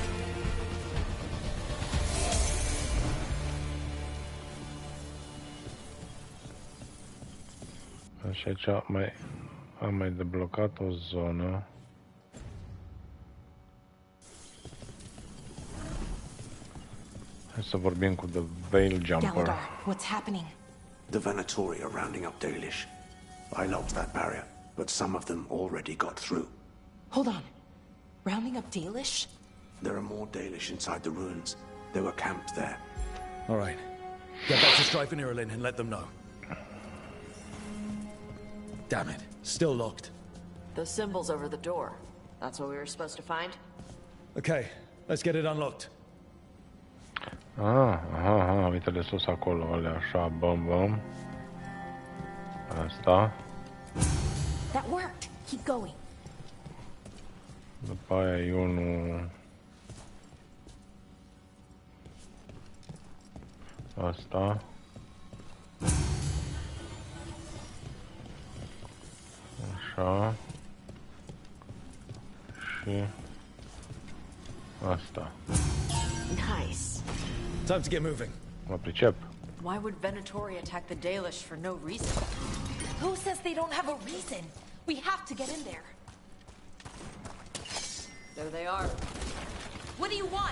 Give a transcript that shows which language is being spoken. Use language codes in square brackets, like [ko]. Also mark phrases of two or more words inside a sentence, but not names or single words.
[ro] Și aici am mai deblocat o zonă. Hai să vorbim cu The Veilguard. [en] What's happening? The Venatori are rounding up Dalish. I locked that barrier, but some of them already got through. Hold on. Rounding up Dalish? There are more Dalish inside the ruins. They were camped there. All right. Get back to Strife and Irulan and let them know. Damn it. Still locked. Those symbols over the door. That's what we were supposed to find? Okay, let's get it unlocked. [ro] Aha, uite-le sus acolo, alea așa, bam. Asta. [en] That worked. Keep going. [ro] După aia e unul... Asta. Așa. Și... Asta. [en] Nice. Time to get moving. [ro] Mă pricep. [en] Why would Venatori attack the Dalish for no reason? Who says they don't have a reason? We have to get in there. There they are. What do you want?